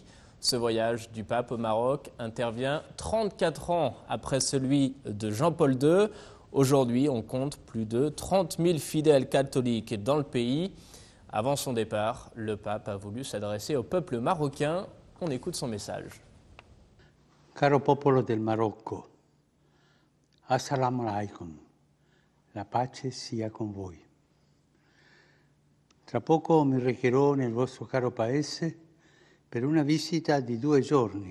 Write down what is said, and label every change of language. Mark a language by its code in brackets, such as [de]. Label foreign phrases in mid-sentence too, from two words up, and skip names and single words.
[fr] Ce voyage du pape au Maroc intervient 34 ans après celui de Jean-Paul II. Aujourd'hui, on compte plus de 30 000 fidèles catholiques dans le pays. Avant son départ, le pape a voulu s'adresser au peuple marocain. On écoute son message. [it] Caro popolo del Marocco, [ar] السلام عليكم, [it] la pace sia con voi. Tra poco mi recherò nel vostro caro paese per una visita di 2 giorni.